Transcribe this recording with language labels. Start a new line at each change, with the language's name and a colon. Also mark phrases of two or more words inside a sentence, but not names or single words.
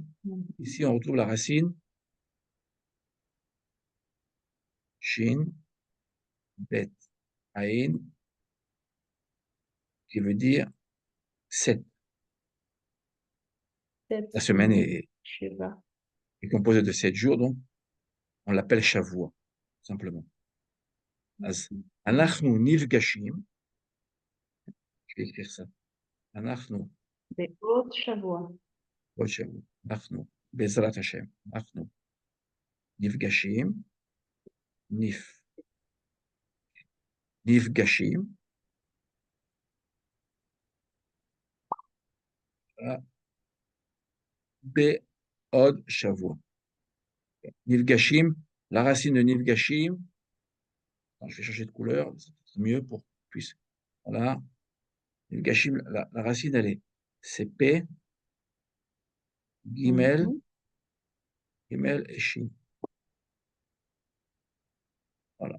French: Ici, on retrouve la racine Shin, Bet, Ain, qui veut dire 7. La semaine est composée de 7 jours, donc on l'appelle Shavua, simplement.
Hebrew: אנחנו נפגשים,
French: je vais écrire ça.
Hebrew: Anachnu, בעוד שבוע. עוד שבוע, אנחנו, בעזרת השם, אנחנו נפגשים, נפגשים, בעוד שבוע. נפגשים,
French: la racine de nifgashim, je vais changer de couleur, c'est mieux pour qu'on puisse, voilà, nifgashim, la racine, elle est, c'est P, Gimel, Gimel et Shin. Voilà.